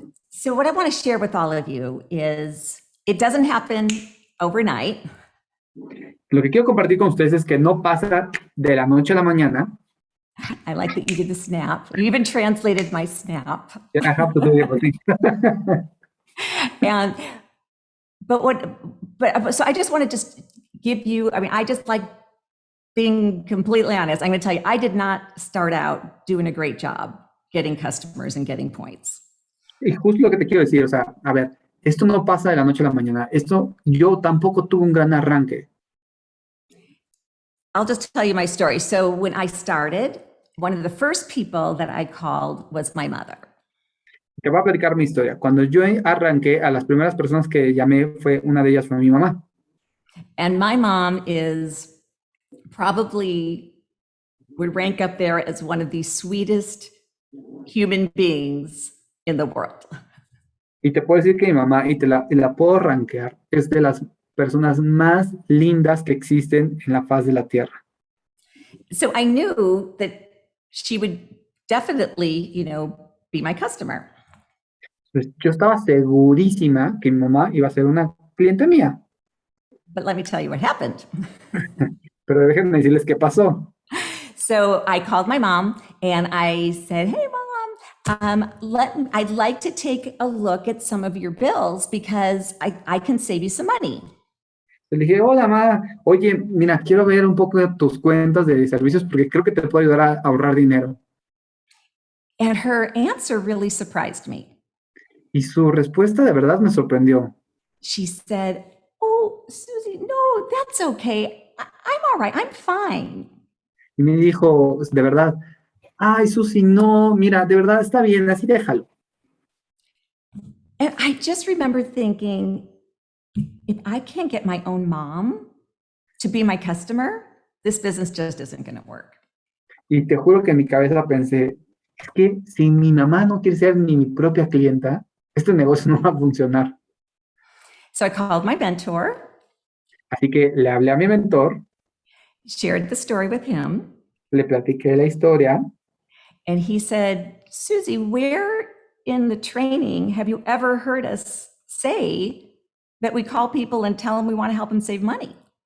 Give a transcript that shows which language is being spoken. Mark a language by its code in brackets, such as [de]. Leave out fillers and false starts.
[en] So what I want to share with all of you is, it doesn't happen overnight. [es] Lo que quiero compartir con ustedes es que no pasa de la noche a la mañana. [en] I like that you did the snap. You even translated my snap. I have to do everything. So I just want to just give you, I mean, I just like being completely honest. I'm going to tell you, I did not start out doing a great job getting customers and getting points. [es] Y justo lo que te quiero decir, o sea, a ver, esto no pasa de la noche a la mañana. Yo tampoco tuve un gran arranque. [en] I'll just tell you my story. So when I started, one of the first people that I called was my mother. [es] Te voy a platicar mi historia. Cuando yo arranqué, a las primeras personas que llamé, una de ellas fue mi mamá. [en] And my mom is probably would rank up there as one of the sweetest human beings in the world. [es] Y te puedo decir que mi mamá, y la puedo rankear, es de las personas más lindas que existen en la faz de la tierra. [en] So I knew that she would definitely, be my customer. [es] Pues yo estaba segurísima que mi mamá iba a ser una cliente mía. [en] But let me tell you what happened. [es] Pero déjenme decirles qué pasó. [en] So I called my mom and I said, "Hey, Mom, I'd like to take a look at some of your bills because I can save you some money." [es] Le dije, hola, mamá, oye, mira, quiero ver un poco de tus cuentas de servicios porque creo que te puedo ayudar a ahorrar dinero. [en] And her answer really surprised me. [es] Y su respuesta de verdad me sorprendió. [en] She said, "Oh, Susie, no, that's okay. I'm all right. I'm fine." [es] Y me dijo, de verdad, ay, Susi, no, mira, de verdad está bien, así déjalo. [en] And I just remember thinking, if I can't get my own mom to be my customer, this business just isn't going to work. [es] Y te juro que en mi cabeza pensé, es que si mi mamá no quiere ser ni mi propia clienta, este negocio no va a funcionar. [en] So I called my mentor, [es] Así que le hablé a mi mentor, [en] shared the story with him, [es] le platiqué la historia, [en] and he said, "Susie, where in the training have you ever heard us say that we call people and tell them we want to help them save money?"